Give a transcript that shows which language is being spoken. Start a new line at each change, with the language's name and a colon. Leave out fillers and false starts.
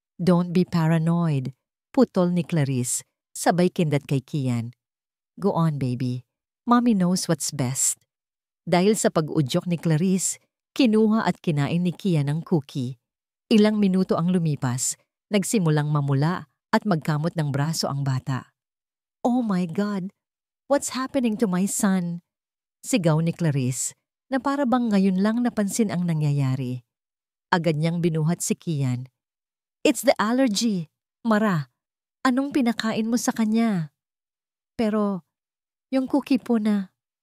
English: Don't be paranoid.
Filipino: Putol ni Clarice, sabay kindat kay Kian.
English: Go on, baby. Mommy knows what's best.
Filipino: Dahil sa pag-udyok ni Clarice, kinuha at kinain ni Kian ang cookie. Ilang minuto ang lumipas, nagsimulang mamula at magkamot ng braso ang bata.
English: Oh my God! What's happening to my son?
Filipino: Sigaw ni Clarice na para bang ngayon lang napansin ang nangyayari. Agad niyang binuhat si Kian.
English: It's the allergy.
Filipino: Mara, anong pinakain mo sa kanya? Pero, yung cookie po na.